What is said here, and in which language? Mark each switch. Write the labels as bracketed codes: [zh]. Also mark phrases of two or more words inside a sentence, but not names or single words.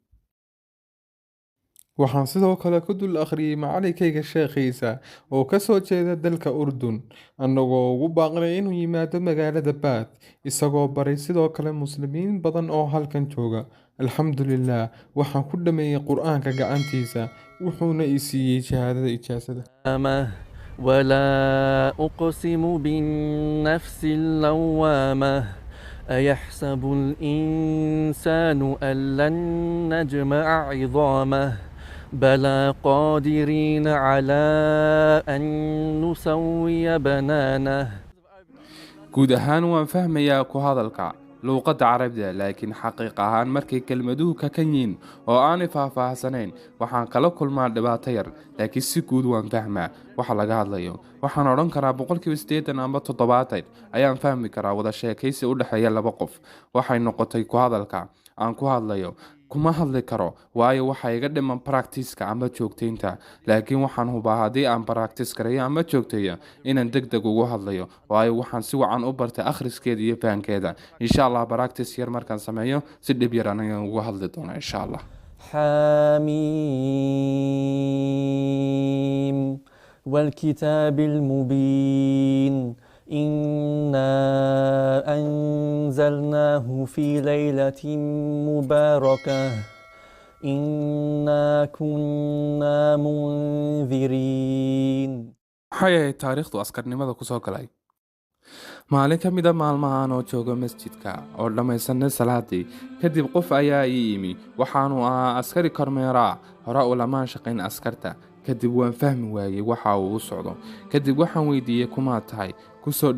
[so] waxaan sidoo kale ku dul akhriyay macalinkayga sheekhiisa oo ka soo jeeda dalka Urdun annagoo ugu baaqnay inuu yimaado magaalada Baath isagoo baray sidoo kale muslimiin badan oo halkan jooga alxamdulillaah waxaan ku dhameeyay qur'aanka gacantiisa wuxuuna i siiyay shahaadada ijaasada [ar] ولا أقسم بالنفس اللوامة أيحسب الإنسان أن لن نجمع عظامه بلى قادرين على أن نسوي بنانه [so] guud ahaan waan fahmayaa ku hadalka luuqadda carabida laakiin xaqiiq ahaan markay kelmaduhu ka kan yihiin oo aanay faahfaahsanayn waxaan kala kulmaa dhibaato yar laakiin si guud waan fahmaa waxa laga hadlayo waxaan odhan karaa 80% ama 70 ayaan fahmi karaa wada sheekaysi u dhaxeeya laba qof waxay noqotay ku hadalka aan ku hadlayo kuma hadli karo waayo waxa iga dhiman practice-ka ama joogteynta laakiin waxaan hubaa haddii aan practice gareeyo ama joogteeyo inaan degdeg ugu hadlayo waayo waxaan si wacan u bartay akhriskeeda iyo fahankeeda [ar] إن شاء الله [so] practice yar markaan sameeyo si dhib yar anaan ugu hadli doona [ar] إن شاء الله حميم والكتاب المبين إنا أنزلناه في ليلة مباركة إنا كنا منذرين. [so] maxay ahayd taariikhdu askarnimada ku soo galay maalin ka mid a maalmahan oo jooga masjidka oo dhammaysanay salaadii kadib qof ayaa ii yimi waxaanu ahaa askari kormeera hore ulamaan shaqayn askarta kadib waan fahmi waayey waxa uu u socdo kadib waxaan weydiiyey kumaa tahay ku soo